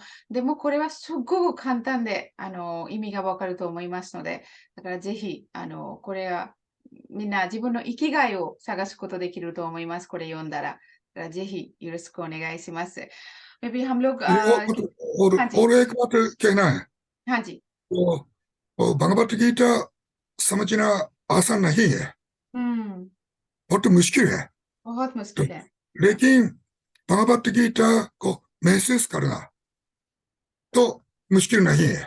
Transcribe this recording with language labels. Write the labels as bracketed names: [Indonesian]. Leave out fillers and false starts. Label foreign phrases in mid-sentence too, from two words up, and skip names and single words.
[Japanese] でもこれはすごく簡単で意味がわかると思いますので、だからぜひこれはみんな自分の生きがいを探すことできると思います。これ読んだら。だからぜひよろしくお願いします。 [Hindi] Maybe हम लोग और एक बात कहना है। हाँ जी। भगवत गीता समझना आसान नहीं है, बहुत मुश्किल है। बहुत मुश्किल है। लेकिन भगवत गीता को महसूस करना तो मुश्किल नहीं है।